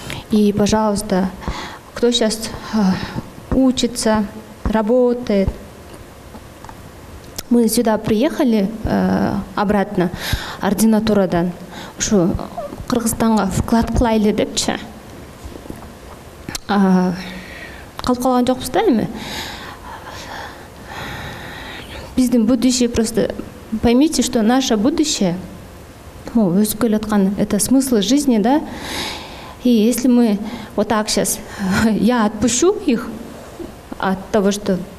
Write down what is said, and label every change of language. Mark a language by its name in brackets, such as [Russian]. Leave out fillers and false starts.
[Russian] И, пожалуйста, кто сейчас учится, работает, мы сюда приехали обратно [Kyrgyz] ординатурадан, ушу Кыргызстанга вклад кылайлы депчи. Калып калган жокпуз да эми. Биздин [Russian] будущее просто, поймите, что наше будущее, [Kyrgyz] өсүп келаткан, [Russian] это смысл жизни, да? И если мы вот так сейчас, я отпущу их от того, что...